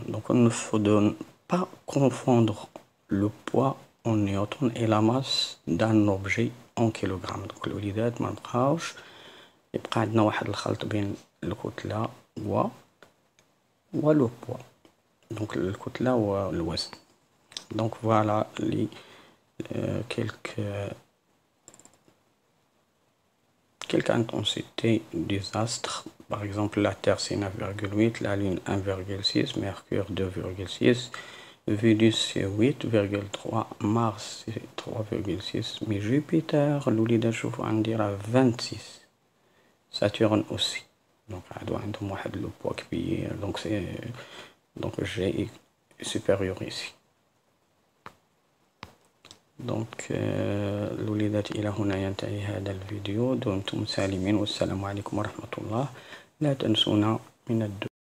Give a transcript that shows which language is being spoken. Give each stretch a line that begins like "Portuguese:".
French: Donc il ne faut pas confondre le poids en newtons et la masse d'un objet en kilogrammes.
Arabic: Donc الوليدات ما نبقاوش يبقى عندنا واحد الخلط بين الكتلة و le poids. Donc الكتلة والوزن.
French: Donc voilà les quelques intensités des astres. Par exemple, la Terre c'est 9,8, la Lune 1,6, Mercure 2,6, Vénus c'est 8,3, Mars c'est 3,6, mais Jupiter, l'وليدة
Arabic: نشوفو عندنا
French: 26. Saturne aussi. Donc
Arabic: عندهم واحد
French: le poids كبير. Donc G est supérieur ici.
Arabic: Donc الوليدات إلى هنا ينتهي هذا الفيديو. دمتم سالمين والسلام عليكم ورحمة الله. لا تنسونا من الدعاء.